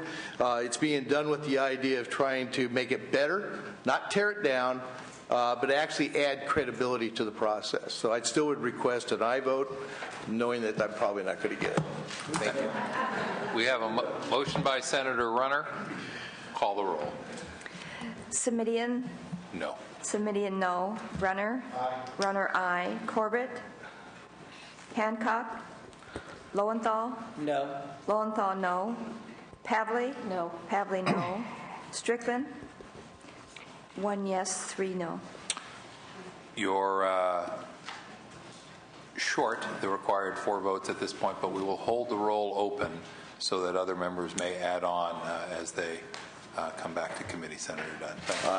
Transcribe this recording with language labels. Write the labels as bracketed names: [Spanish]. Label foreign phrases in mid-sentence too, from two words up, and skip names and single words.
[English] It's being done with the idea of trying to make it better, not tear it down, but actually add credibility to the process. So I still would request an aye vote, knowing that I'm probably not going to get it. Thank you. We have a motion by Senator Runner. Call the roll. Simitian? No. Simitian, no. Runner? Aye. Runner, aye. Corbett? Hancock? Lowenthal? No. Lowenthal, no. Pavley? No. Pavley, no. Strickland? 1 yes, 3 no. You're short the required 4 votes at this point, but we will hold the roll open so that other members may add on as they come back to committee. Senator Dutton. Thank you.